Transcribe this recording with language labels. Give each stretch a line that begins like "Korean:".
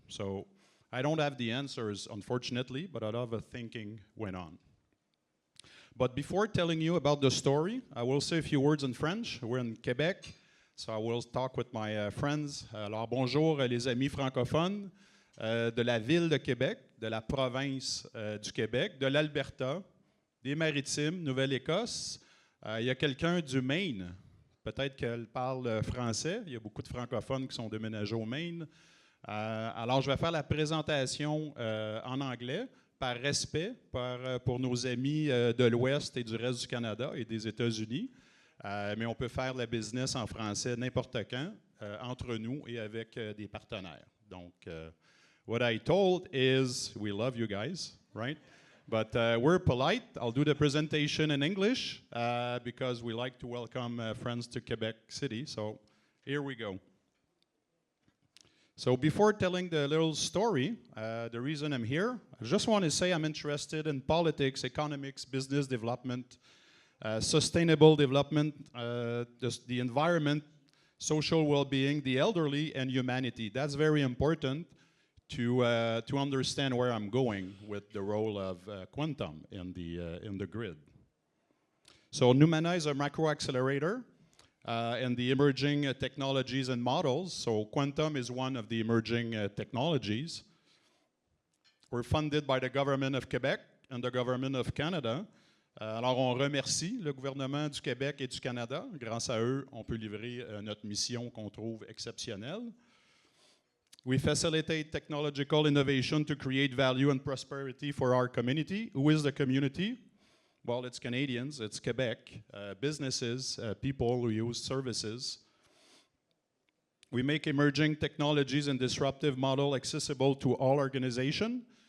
English: So I don't have the answers, unfortunately, but a lot of thinking went on. But before telling you about the story, I will say a few words in French. We're in Quebec, so I will talk with my friends.
French: Alors bonjour les amis francophones de la ville de Québec, de la province du Québec, de l'Alberta, des Maritimes, Nouvelle-Écosse. Il y a quelqu'un du Maine, peut-être qu'elle parle français. Il y a beaucoup de francophones qui sont déménagés au Maine. Alors, je vais faire la présentation en anglais, par respect pour nos amis de l'Ouest et du reste du Canada et des États-Unis. Mais on peut faire la business en français n'importe quand, entre nous et avec des partenaires.
English: Donc, what I told is, we love you guys, right? But we're polite. I'll do the presentation in English because we like to welcome friends to Quebec City. So here we go. So before telling the little story, the reason I'm here, I just want to say I'm interested in politics, economics, business development, sustainable development, the environment, social well-being, the elderly, and humanity. That's very important to understand where I'm going with the role of Quantum in the grid. So Numana is a macro accelerator in the emerging technologies and models. So Quantum is one of the emerging technologies. We're funded by the government of Quebec and the government of Canada.
French: Alors on remercie le gouvernement du Québec et du Canada. Grâce à eux, on peut livrer notre mission qu'on trouve exceptionnelle.
English: We facilitate technological innovation to create value and prosperity for our community. Who is the community? Well, it's Canadians, it's Quebec, businesses, people who use services. We make emerging technologies and disruptive model accessible to all organizations.